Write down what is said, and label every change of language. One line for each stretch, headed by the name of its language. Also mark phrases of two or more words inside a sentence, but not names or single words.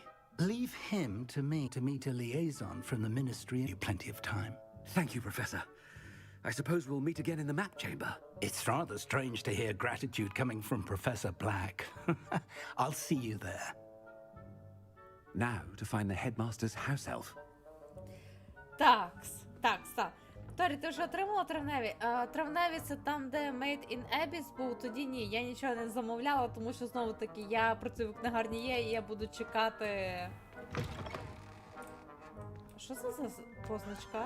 English: Leave him to me to meet a liaison from the ministry. You plenty of time. Thank you, Professor. I suppose we'll meet again in the map chamber. It's rather strange to hear gratitude coming from Professor Black. I'll see you there. Now to find the headmaster's house elf.
Ukrainian: Такс. Торі, ти вже отримала травневі? Травневі це там, де Made in Abyss був, тоді ні. Я нічого не замовляла, тому що, знову таки, я працюю в книгарні є, і я буду чекати... Що це за позначка?